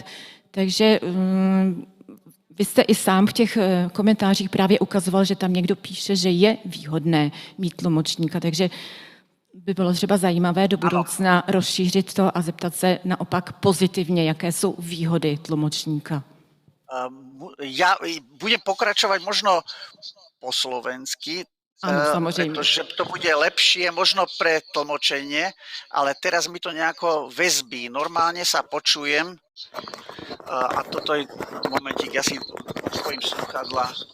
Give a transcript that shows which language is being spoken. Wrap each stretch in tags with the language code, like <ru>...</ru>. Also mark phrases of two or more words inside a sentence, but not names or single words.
<cs>Takže vy jste i sám v těch komentářích právě ukazoval, že tam někdo píše, že je výhodné mít tlumočníka, takže by bylo třeba zajímavé do budoucna rozšířit to a zeptat se naopak pozitivně, jaké jsou výhody tlumočníka.</cs> <sk>Ja budem pokračovať možno po slovensky, pretože to bude lepšie možno pre tlmočenie, ale teraz mi to nejako väzbí. Normálne sa počujem a toto je momentík, ja si spojím slúchadla.</sk>